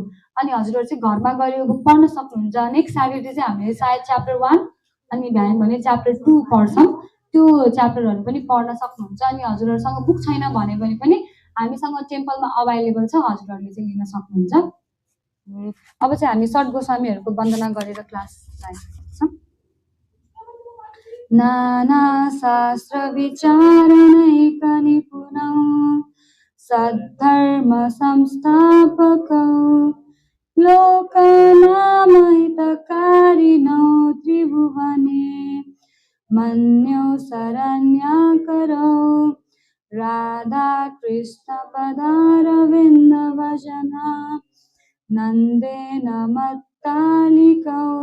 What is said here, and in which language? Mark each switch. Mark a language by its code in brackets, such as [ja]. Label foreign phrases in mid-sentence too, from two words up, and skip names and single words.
[ne] अनि हजुरहरू चाहिँ घरमा गएर यो बुक पढ्न सक्नुहुन्छ। [en] next Saturday [ne] चाहिँ हामीले सायद च्याप्टर 1 अनि बिहान भने च्याप्टर 2 पढ्छौँ, त्यो च्याप्टरहरू पनि पढ्न सक्नुहुन्छ। अनि हजुरहरूसँग बुक छैन भने पनि हामीसँग टेम्पलमा अभाइलेबल छ, हजुरहरूले चाहिँ लिन सक्नुहुन्छ। अब चाहिँ हामी सर्ट गोस्वामीहरूको वन्दना गरेर क्लास जान्छौँ। [sa] नाना शास्त्र विचारणैक निपुणौ सद्धर्म संस्थापकौ लोकानां हितकारिणौ त्रिभुवने मन्यो शरण्याकरौ राधा कृष्ण पदारविन्द भजना नन्देन मत्तालिकौ